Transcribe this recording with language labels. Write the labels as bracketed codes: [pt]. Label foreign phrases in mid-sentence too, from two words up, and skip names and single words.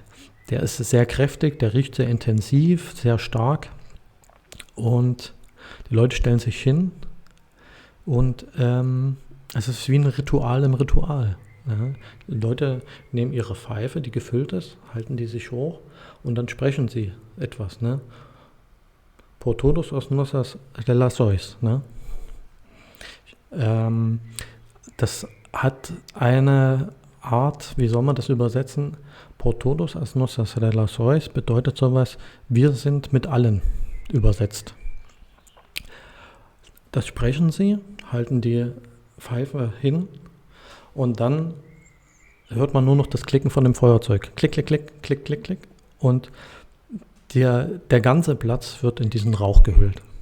[de] Der ist sehr kräftig, der riecht sehr intensiv, sehr stark und die Leute stellen sich hin und es ist wie ein Ritual im Ritual. Ja. Die Leute nehmen ihre Pfeife, die gefüllt ist, halten die sich hoch und dann sprechen sie etwas. Ne? [pt] Por todos os nossos relações. [de] Ne? Das hat eine Art, wie soll man das übersetzen? [pt] Por todos as nossas relações [de] bedeutet sowas, wir sind mit allen übersetzt. Das sprechen sie, halten die Pfeife hin und dann hört man nur noch das Klicken von dem Feuerzeug. Klick, klick, klick, klick, klick, klick. Und der ganze Platz wird in diesen Rauch gehüllt.